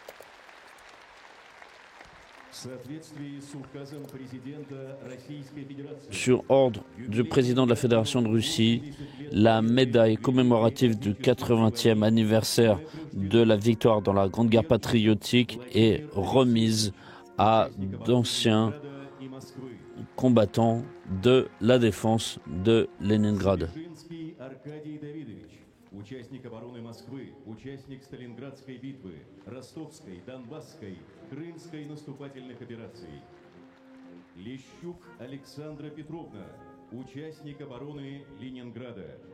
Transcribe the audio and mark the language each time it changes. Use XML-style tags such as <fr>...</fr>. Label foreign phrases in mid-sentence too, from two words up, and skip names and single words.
<fr>Sur ordre du président de la Fédération de Russie, la médaille commémorative du 80e anniversaire de la victoire dans la Grande Guerre patriotique est remise à d'anciens combattants de la défense de Leningrad.</fr> <ru>Участник обороны Москвы, участник Сталинградской битвы, Ростовской, Донбасской, Крымской наступательных операций. Лещук Александра Петровна, участник обороны Ленинграда.</ru>